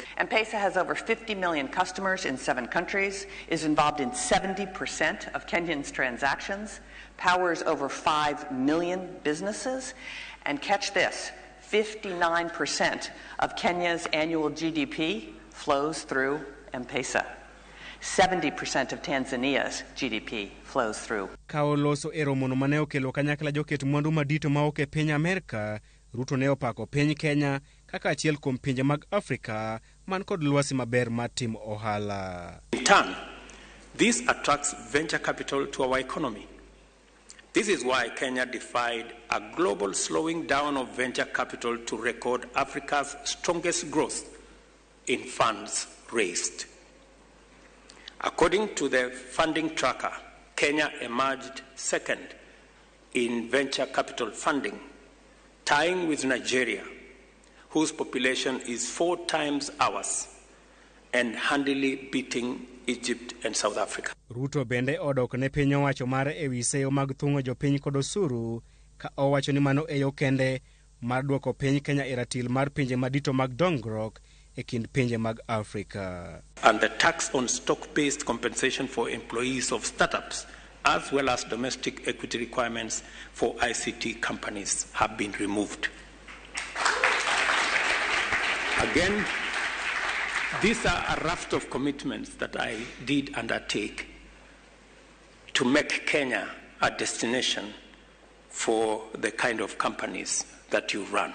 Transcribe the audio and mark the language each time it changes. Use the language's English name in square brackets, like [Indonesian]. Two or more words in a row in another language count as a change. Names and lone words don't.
[English] M-Pesa has over 50 million customers in 7 countries, is involved in 70% of Kenyans' transactions, powers over 5 million businesses, and catch this, 59% of Kenya's annual GDP flows through M-Pesa. 70% of Tanzania's GDP flows through. [Luo (Kenya and Tanzania)] Kao loso e romono mane okelo kanyakla joket mwandu madito maok e piny Amerika, Ruto ne opako piny Kenya kaka achiel kuom pinje mag Afrika man kod lwasi maber mar timo ohala. [English] In turn, this attracts venture capital to our economy. This is why Kenya defied a global slowing down of venture capital to record Africa's strongest growth in funds raised. According to the funding tracker, Kenya emerged second in venture capital funding, tying with Nigeria, whose population is 4 times ours, and handily beating Egypt and South Africa. [Luo (Kenya and Tanzania)] Ruto bende odok ne piny owacho mare e wi seyo mag thung'o jopiny kod osuru ka owacho ni mano e yo kende mar duoko piny Kenya e ratil mar pinje madito mag dongruok e kind pinje mag Afrika. [English] And the tax on stock-based compensation for employees of startups, as well as domestic equity requirements for ICT companies, have been removed. Again, these are a raft of commitments that I did undertake to make Kenya a destination for the kind of companies that you run.